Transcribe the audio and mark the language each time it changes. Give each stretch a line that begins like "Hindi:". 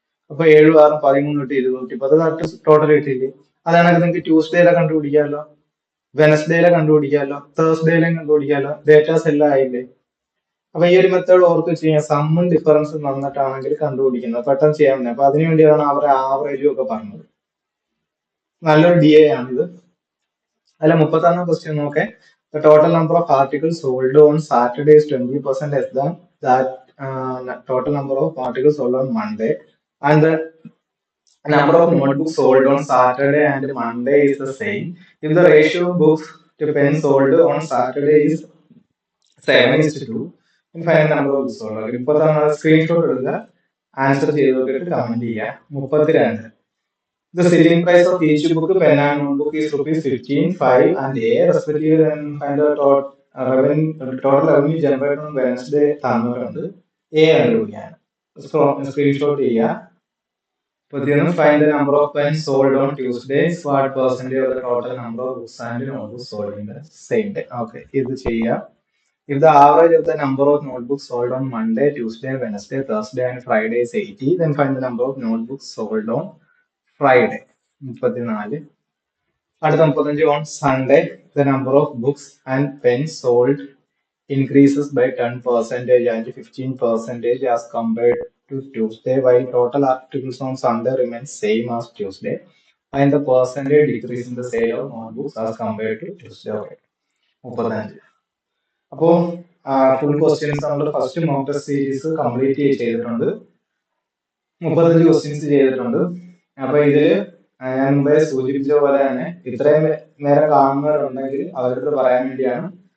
Malayalam: അപ്പൊ 7 6 13 തൊട്ട് 210 correct total കിട്ടിയില്ലേ? അതാണെങ്കിൽ നിങ്ങൾക്ക് ട്യൂസ്ഡേയിലെ കണ്ടുപിടിക്കാമല്ലോ, വെനസ്ഡേയിലെ കണ്ടുപിടിക്കാമല്ലോ, തേഴ്സ്ഡേയിലെ കണ്ടുപിടിക്കാമല്ലോ. ഡേറ്റാസ് എല്ലാം ആയില്ലേ? അപ്പൊ ഈ ഒരു മെത്തേഡ് ഓർത്ത് വെച്ച് കഴിഞ്ഞാൽ സമ്മും ഡിഫറൻസും വന്നിട്ടാണെങ്കിൽ കണ്ടുപിടിക്കുന്നത് പെട്ടെന്ന് ചെയ്യാൻ പറ്റും. അപ്പൊ അതിനു വേണ്ടിയാണ് അവർ ആവറേജും ഒക്കെ പറഞ്ഞത്. നല്ലൊരു ഡി എ ആണിത്. അല്ല, 31 ക്വസ്റ്റ്യൻ നോക്കെ.
English: The total number of articles sold on Saturday is 20% less than that total number of articles sold on Monday, and the number of notebooks sold on Saturday and Monday is the same. If the ratio of books to pens sold on Saturday is 7:2, then find the number of books sold.
Malayalam: 31 screenshot എടുക്കുക, answer ചെയ്ത് നോക്കിയിട്ട് comment ചെയ്യുക.
English: 32. The selling price of each book, pen and notebook is rupees 15, 5 and A respectively. Then find the total revenue generated on Wednesday
Malayalam: തന്നിട്ടുണ്ട്. A കണ്ടുപിടിക്കാൻ screenshot ചെയ്യുക.
English: Find the number of pens sold on Tuesday. What percentage of the total number of books and notebooks sold in the same day?
Malayalam: Okay, ഇത് ചെയ്യുക.
English: If the average of the number of notebooks sold on Monday, Tuesday, Wednesday, Thursday and Friday is 80, then find the number of notebooks sold on Friday. 34.
Malayalam: അടുത്ത
English: 35 on Sunday, the number of books and pens sold increases by 10% and 15% as compared to Tuesday, while total articles on Sunday remains same as Tuesday, and the percentage decrease in the sale of notebooks as compared to Tuesday. Okay. 35.
Malayalam: അപ്പോ full questions നമ്മൾ first mock test series complete ചെയ്തിട്ടുണ്ട്. 35 questions ചെയ്തിട്ടുണ്ട്. അപ്പൊ ഇതില് ഞാൻ മുമ്പേ സൂചിപ്പിച്ച പോലെ തന്നെ ഇത്രയും നേരം കാണുന്നവരുണ്ടെങ്കിൽ അവരുടെ പറയാൻ വേണ്ടിയാണ്.